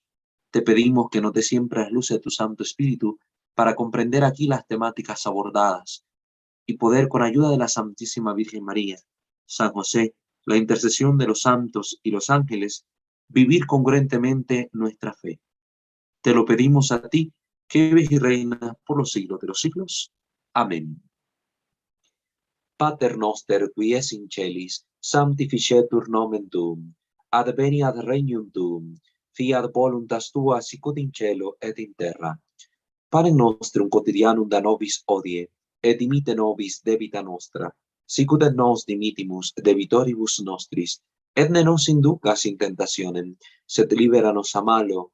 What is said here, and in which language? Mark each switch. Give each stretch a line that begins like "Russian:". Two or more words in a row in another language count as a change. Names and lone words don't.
Spanish: Te pedimos que nos dé siempre las luces de tu Santo Espíritu para comprender aquí las temáticas abordadas y poder, con ayuda de la Santísima Virgen María, San José, la intercesión de los santos y los ángeles, vivir congruentemente nuestra fe. Te lo pedimos a ti, que vives y reinas por los siglos de los siglos. Amén.
Latin: Pater noster, qui es in celis, sanctificetur nomen tuum, adveniat regnum tuum, fiat voluntas tua sicut in cielo et in terra. Panem nostrum quotidianum da nobis hodie, et dimitte nobis debita nostra, sicut et nos dimittimus debitoribus nostris, et ne nos inducas in tentationem, sed libera nos a malo.